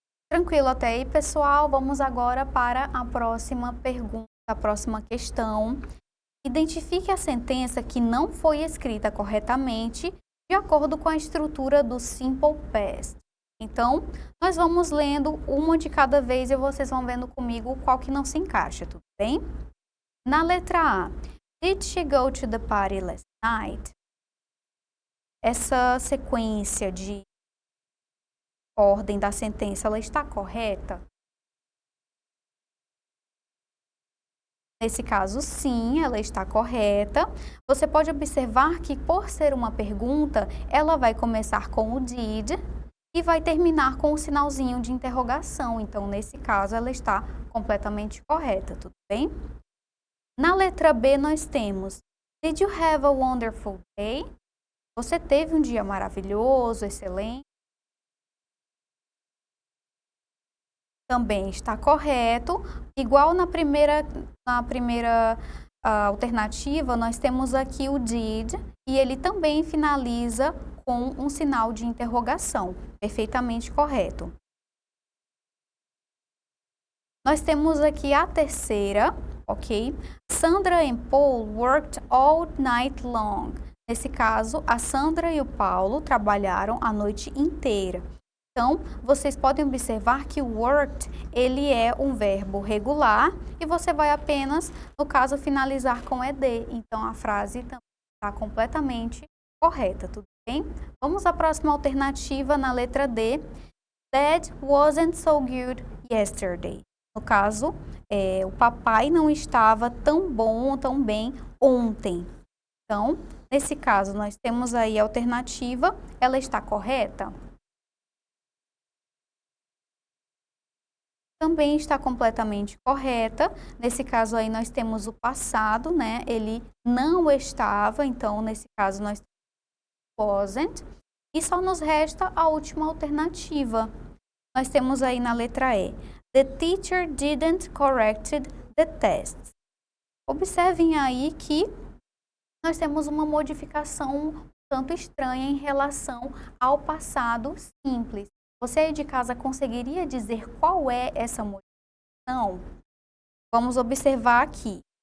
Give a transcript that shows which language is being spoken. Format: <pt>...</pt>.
<pt>Tranquilo até aí, pessoal? Vamos agora para a próxima pergunta, a próxima questão. Identifique a sentença que não foi escrita corretamente de acordo com a estrutura do Simple Past. Então, nós vamos lendo uma de cada vez e vocês vão vendo comigo qual que não se encaixa, tudo bem? Na letra A,</pt> <en>did she go to the party last night?</en> <pt>Essa sequência de ordem da sentença, ela está correta? Nesse caso, sim, ela está correta. Você pode observar que, por ser uma pergunta, ela vai começar com o did e vai terminar com o sinalzinho de interrogação. Então, nesse caso, ela está completamente correta, tudo bem? Na letra B, nós temos</pt> <en>did you have a wonderful day?</en> <pt>Você teve um dia maravilhoso, excelente? Também está correto. Igual na primeira alternativa, nós temos aqui o did e ele também finaliza com um sinal de interrogação. Perfeitamente correto. Nós temos aqui a terceira, ok?</pt> <en>Sandra and Paul worked all night long.</en> <pt>Nesse caso, a Sandra e o Paulo trabalharam a noite inteira. Então, vocês podem observar que o worked, ele é um verbo regular e você vai apenas, no caso, finalizar com ed. Então, a frase também está completamente correta, tudo bem? Vamos à próxima alternativa na letra D.</pt> <en>Dad wasn't so good yesterday.</en> <pt>No caso, o papai não estava tão bom, tão bem ontem. Então, nesse caso, nós temos aí a alternativa, ela está correta? Também está completamente correta. Nesse caso aí, nós temos o passado, né? Ele não estava, então, nesse caso, nós temos wasn't. E só nos resta a última alternativa. Nós temos aí na letra E.</pt> <en>The teacher didn't corrected the tests.</en> <pt>Observem aí que nós temos uma modificação um tanto estranha em relação ao passado simples. Você aí de casa conseguiria dizer qual é essa modificação? Vamos observar aqui.</pt>